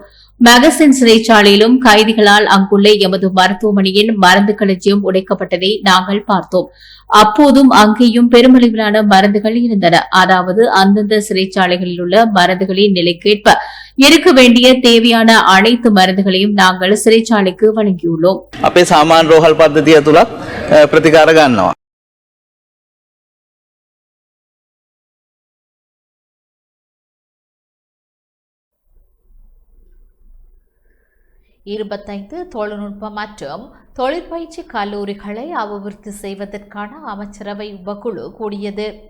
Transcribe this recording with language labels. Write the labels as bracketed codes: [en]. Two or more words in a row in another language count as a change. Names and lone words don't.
[ta] மகசின் சிறைச்சாலையிலும் கைதிகளால் அங்குள்ள எமது மருத்துவமனையின் மருந்து களஞ்சியம் உடைக்கப்பட்டதை நாங்கள் பார்த்தோம். அப்போதும் அங்கேயும் பெருமளவிலான மருந்துகள் இருந்தன. அதாவது அந்தந்த சிறைச்சாலைகளில் உள்ள மருந்துகளின் நிலைக்கேற்ப இருக்க வேண்டிய தேவையான அனைத்து மருந்துகளையும் நாங்கள் சிறைச்சாலைக்கு வழங்கியுள்ளோம். [si] අපේ සාමාන්‍ය රෝහල් පද්ධතිය තුලත් ප්‍රතිකාර ගන්නවා. [ta] இருபத்தைந்து தொழில்நுட்ப மற்றும் தொழிற்பயிற்சி கல்லூரிகளை அபிவிருத்தி செய்வதற்கான அமைச்சரவை உபக்குழு கூடியது.